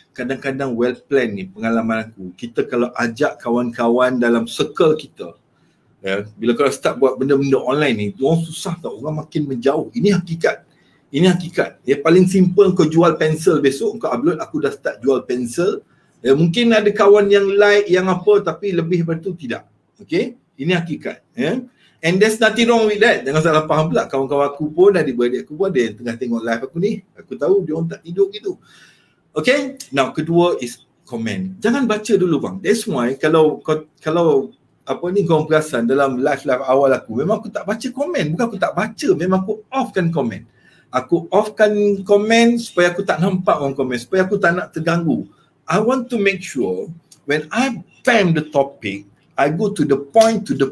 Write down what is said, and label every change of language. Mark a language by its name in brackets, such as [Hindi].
[Malay] Kadang-kadang well planned ni pengalaman aku. Kita kalau ajak kawan-kawan dalam circle kita, bila kau start buat benda-benda online ni, orang susah tau. Orang makin menjauh. Ini hakikat. Paling simple kau jual pensel besok, kau upload aku dah start jual pensel. Mungkin ada kawan yang like, yang apa, tapi lebih daripada tu tidak. Okay? Ini hakikat. [English] And there's nothing wrong with that. [Malay] Jangan salah faham pula. Kawan-kawan aku pun, adik-beradik aku pun ada yang tengah tengok live aku ni. Aku tahu dia orang tak tidur gitu. Okay? Now, kedua is comment. Jangan baca dulu bang. That's why kalau apa ni korang perasan dalam live awal aku, memang aku tak baca komen. Bukan aku tak baca, memang aku offkan komen. Aku offkan komen supaya aku tak nampak orang komen, supaya aku tak nak terganggu. [English] I want to make sure when I bam the topic, I go to the point.